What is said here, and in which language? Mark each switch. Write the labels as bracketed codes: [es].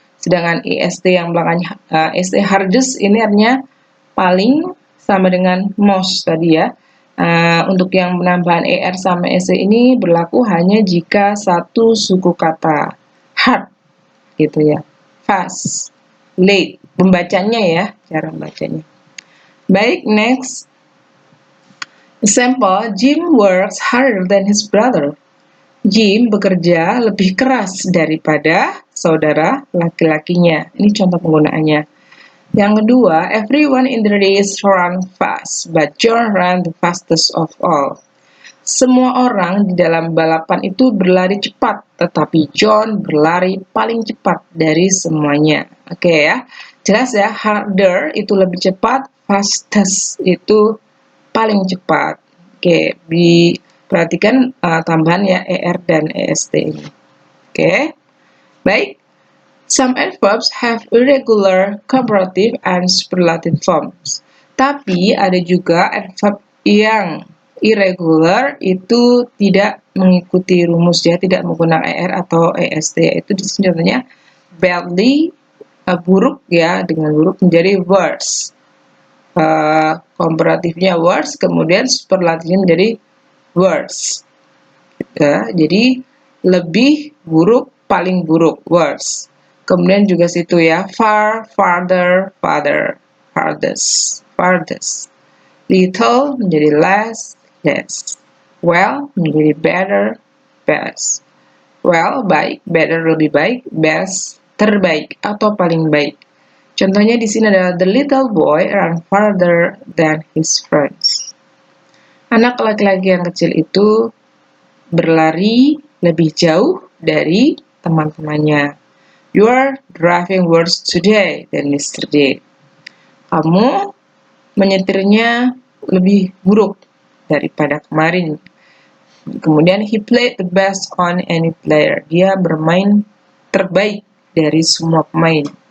[id] Sedangkan est yang belakangnya est hardest ini artinya paling, sama dengan most tadi ya. Untuk yang penambahan er sama est ini berlaku hanya jika satu suku kata. Hard gitu ya. Fast, late. Pembacanya ya, cara membacanya. Baik, next. [en] Example, Jim works harder than his brother. [id] Jim bekerja lebih keras daripada saudara laki-lakinya. Ini contoh penggunaannya. Yang kedua, [en] everyone in the race run fast, but John ran the fastest of all. [id] Semua orang di dalam balapan itu berlari cepat, tetapi John berlari paling cepat dari semuanya. Oke ya, jelas ya, harder itu lebih cepat, fastest itu paling cepat. Oke, diperhatikan tambahan ya er dan est ini. Oke, baik. [en] Some adverbs have irregular comparative and superlative forms. [id] Tapi ada juga adverb yang irregular, itu tidak mengikuti rumus ya, tidak menggunakan er atau est. Itu contohnya badly, buruk ya, dengan buruk menjadi worse. Komparatifnya worse, kemudian superlatifnya menjadi worse. Ya, jadi lebih buruk, paling buruk, worse. Kemudian juga situ ya, far, farther, farther, farthest, farthest. Little menjadi less, less. Well menjadi better, best. Well, baik, better lebih baik, best terbaik atau paling baik. Contohnya di sini adalah [en] the little boy ran farther than his friends. [id] Anak laki-laki yang kecil itu berlari lebih jauh dari teman-temannya. [en] You are driving worse today than yesterday. [id] Kamu menyetirnya lebih buruk daripada kemarin. [en] Kemudian he played the best on any player. [id] Dia bermain terbaik dari semua pemain.